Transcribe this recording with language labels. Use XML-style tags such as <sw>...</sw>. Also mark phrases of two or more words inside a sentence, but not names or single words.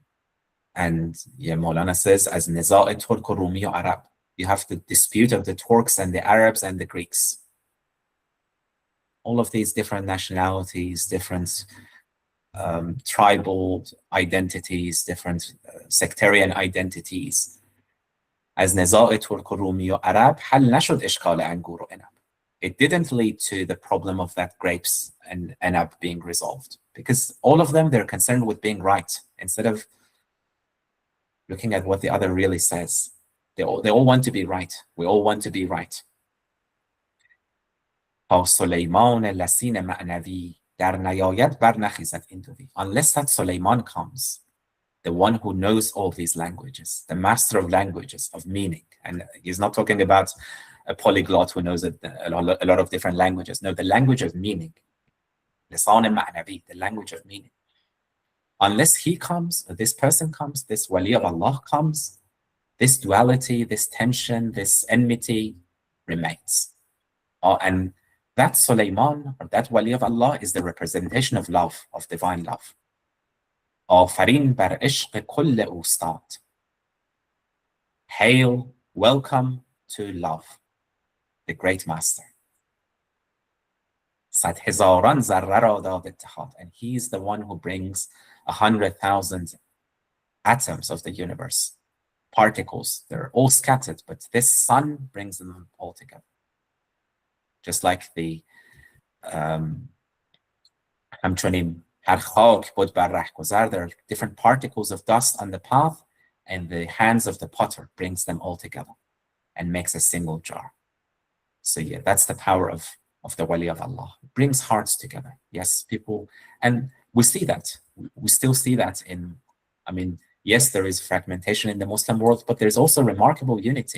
<en>And yeah, Maulana says, as Nizaa Turk Rumi Arab, you have the dispute of the Turks and the Arabs and the Greeks. All of these different nationalities, different tribal identities, different sectarian identities.</en> <fa>As نزاع ترک و رومی و عرب حل نشد اشکال انگور و عنب.</fa> <en>It didn't lead to the problem of that grapes and عنب being resolved, because all of them, they're concerned with being right instead of looking at what the other really says. They all want to be right. We all want to be right.</en> <fa>تا سلیمان لسین معنوی در نیاید بر نخیزد این دوی.</fa> <en>Unless that Suleiman comes, the one who knows all these languages, the master of languages, of meaning. And he's not talking about a polyglot who knows a lot of different languages. No, the language of meaning.</en> <fa>لسان معنوی,</fa> <en>the language of meaning. Unless he comes, or this person comes, this wali of Allah comes, this duality, this tension, this enmity remains. And that Suleiman, or that wali of Allah, is the representation of love, of divine love.</en> <fa>آفرین بر عشق کل اوستاد.</fa> <en>Hail, welcome to love, the great master.</en> <fa>صد هزاران ذره را داد اتحاد.</fa> <en>And he is the one who brings 100,000 atoms of the universe, particles. They're all scattered, but this sun brings them all together. Just like the</en> <fa>همچنین هر خاک بود بر رهگذر,</fa> <en>there are different particles of dust on the path, and the hands of the potter brings them all together and makes a single jar. So yeah, that's the power of the wali of Allah. It brings hearts together. Yes, people, and we see that. We still see that in, I mean, yes, there is fragmentation in the Muslim world, but there's also remarkable unity.</en>